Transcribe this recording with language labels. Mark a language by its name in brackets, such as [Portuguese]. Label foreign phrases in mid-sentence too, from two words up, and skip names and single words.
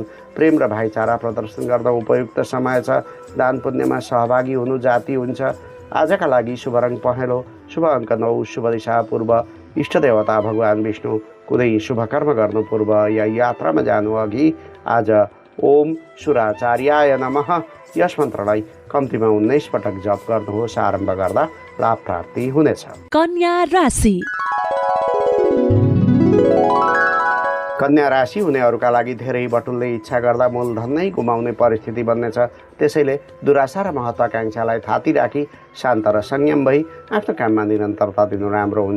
[Nepali] प्रेम र भाइचारा प्रदर्शन गर्न उपयुक्त समय छ। दान पुण्यमा सहभागी हुनु जाति हुन्छ। आजका लागि शुभ रङ पहेँलो, शुभ अङ्क 9, शुभ दिशा पूर्व, इष्ट देवता भगवान विष्णु। कुनै शुभ कर्म गर्नु पूर्व या यात्रामा जानु अघि आज [Sanskrit] ओम सुराचार्याय नमः [Nepali] यस मन्त्रलाई कम्तीमा 19 पटक जप गर्नुहोस्। आरम्भ गर्दा लाभ प्राप्ति हुनेछ। कन्या राशि। कन्या राशि हुनेहरूका लागि धेरै बटुल्ने इच्छा गर्दा मूलधन नै गुमाउने परिस्थिति बन्नेछ। त्यसैले दुराशा र महत्वाकांक्षालाई थाती राखी शान्त र संयम भई आफ्नो काममा निरन्तरता दिनु राम्रो हुन्छ।